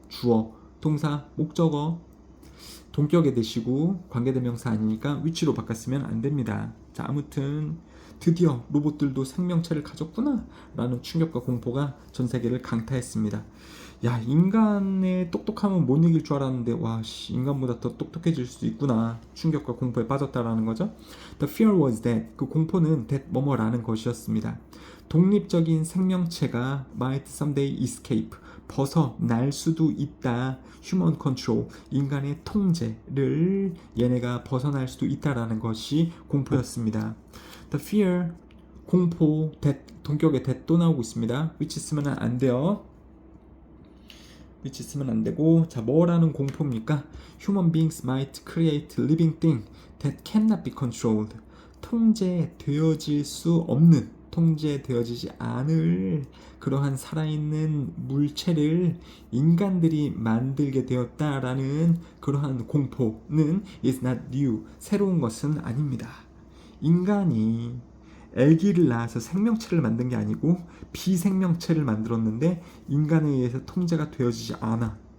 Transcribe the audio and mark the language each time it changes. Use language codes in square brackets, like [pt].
[ko] 주어, 동사, 목적어. 동격의 대시고 관계대명사 아니니까 위치로 바꿨으면 안 됩니다. 자, 아무튼 드디어 로봇들도 생명체를 가졌구나 라는 충격과 공포가 전 세계를 강타했습니다. 야, 인간의 똑똑함은 못 이길 줄 알았는데 와, 인간보다 더 똑똑해질 수 있구나. 충격과 공포에 빠졌다라는 거죠. [en] The fear was that, [ko] 그 공포는 that 뭐뭐라는 것이었습니다. 독립적인 생명체가 [en] might someday escape, [ko] 벗어날 수도 있다. [en] human control, [ko] 인간의 통제를 얘네가 벗어날 수도 있다라는 것이 공포였습니다. [en] The fear, [ko] 공포, that, 동격의 that 또 나오고 있습니다. which 쓰면 안 돼요. which 쓰면 안 되고, 자, 뭐라는 공포입니까? [en] Human beings might create living thing that cannot be controlled. [ko] 통제되어질 수 없는, 통제되어지지 않을 그러한 살아있는 물체를 인간들이 만들게 되었다라는 그러한 공포는 [en] is not new, [ko] 새로운 것은 아닙니다. 인간이 아기를 낳아서 생명체를 만든 게 아니고 비생명체를 만들었는데 인간에 의해서 통제가 되어지지 않아.